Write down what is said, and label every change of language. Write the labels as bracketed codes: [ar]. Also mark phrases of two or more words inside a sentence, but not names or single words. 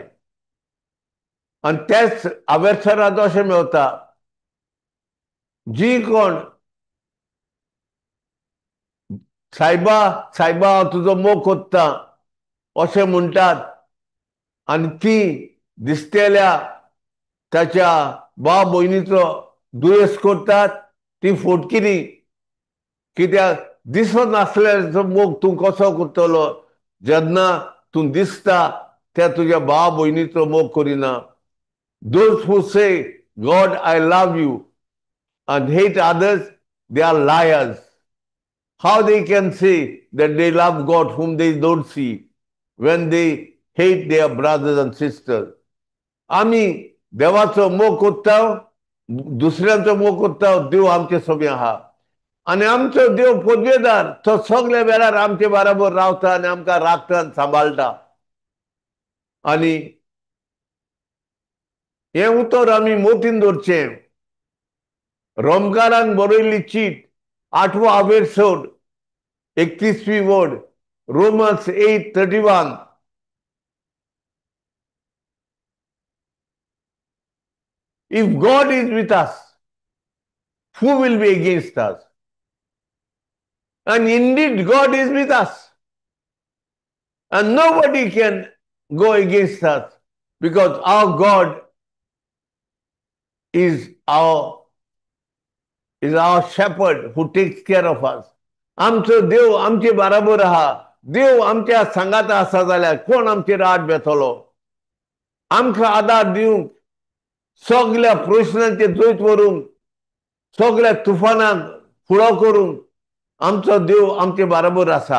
[kok] आनी तेच हावेसरांत अशें मेवता, जी कोण सायबा सायबा हांव तुजो मोग कोत्ता अशें म्हणटात आनी ती दिसतेल्या ताच्या भाव भयणीचो दुयेंस करतात, ती फोटकिरी. कित्याक दिसनासलेलो मोग तूं कसो करतलो जेन्ना तूं दिसता त्या तुज्या भाव भयणीचो मोग करिना. [en] Those who say, God, I love you, and hate others, they are liars. How they can say that they love God whom they don't see when they hate their brothers and sisters? [kok] आमी देवाचो मोग करता, दुसऱ्यांचो मोग करता, देव आमचे सगळे आहा. आनी आमचो देव पदवेदार, तो सगळे वेळार आमचे बराबर रावता आनी आमकां राखता आनी सांबाळटा. आनी हे उतर आमी मोतीन दवरचें. रोमकारान बरयल्ली चीट 8वो आवेरसोड 31वी वड, [en] Romans 8:31. If God is with us, who will be against us? And indeed, God is with us. And nobody can go against us because our God is our shepherd who takes care of us. [kok] आमचो देव आमचे बराबर आहा. देव आमच्या सांगात आसा जाल्यार कोण आमचे राट बेतलो? आमकां आदार दिवंक, सगळ्या प्रश्नांचे जोत व्हरूंक, सगळ्या तुफानाक फुडो करूंक आमचो देव आमचे बराबर आसा.